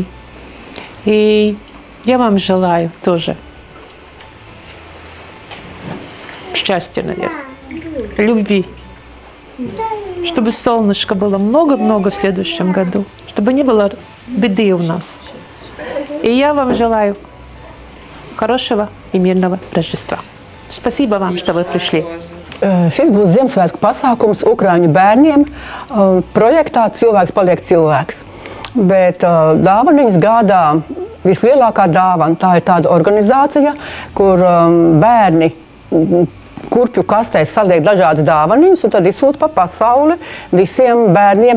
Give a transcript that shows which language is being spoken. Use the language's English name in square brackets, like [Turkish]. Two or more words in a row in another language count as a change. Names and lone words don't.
[Russian] И я вам желаю тоже счастья, наверное, любви, чтобы солнышко было много-много в следующем году, чтобы не было беды у нас. И я вам желаю хорошего и мирного Рождества. Спасибо вам, что вы пришли. [Latvian] Šis būs Ziemassvētku pasākums Ukraiņu bērniem projektā Cilvēks paliek cilvēks. Bet dāvaniņas gādā vislielākā dāvana. Tā ir tāda organizācija, kur bērni kurpju kastēs saliek dažādas dāvaniņas un tad izsūta pa pasauli visiem bērniem.